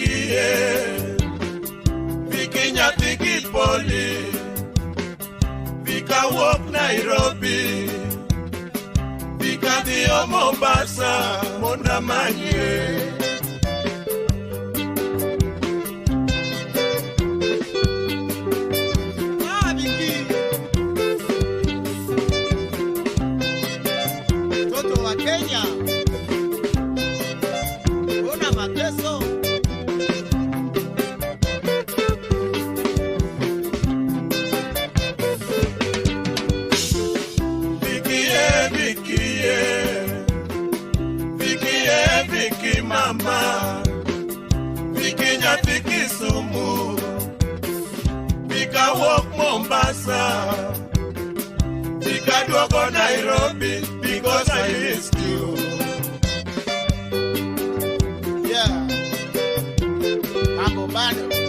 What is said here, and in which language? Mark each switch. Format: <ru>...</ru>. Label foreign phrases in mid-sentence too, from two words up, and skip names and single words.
<luo>vikie Viki nyathi Kipoli Vika wok Nairobi Vika dio Mombasa Monda manye Kenya,</luo> <sw>una mateso.</sw> <luo>Viki mama, Viki nyathi Kisumu, Vika wok Mombasa, Vika duogo Nairobi.</luo> <en>Because I missed you. Yeah.</en> <sw>Mambo bado.</sw>